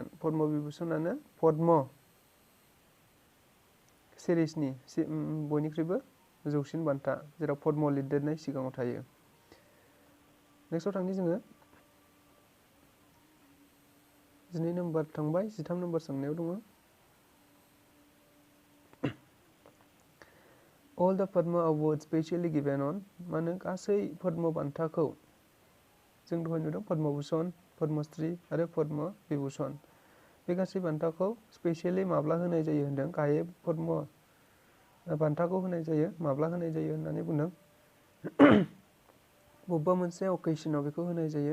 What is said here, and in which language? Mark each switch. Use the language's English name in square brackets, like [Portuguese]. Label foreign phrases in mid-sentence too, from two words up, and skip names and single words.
[Bodo] पद्म विभूषणानो पद्म सिरिजनि बयनिख्रुइबो जौसिन बान्था, जेराव पद्म लिरदेरनाय सिगाङाव थायो। नेक्स्टआव थांनि जोङो 12 नम्बर थांबाय। 13 नम्बर सोंनायाव दङ [English] All the Padma Awards specially given on [Bodo] मानो गासै पद्म बान्थाखौ जों दहाय नुदों पद्म भूषण, पद्मश्री आरो पद्म विभूषण। बे गासै बान्थाखौ स्पेसियली माब्ला होनाय जायो होनदों? गाहायै पद्म बान्थाखौ होनाय जायो माब्ला होनाय जायो होननानै बुंदों बबेबा मोनसे अकेशनाव बेखौ होनाय जायो।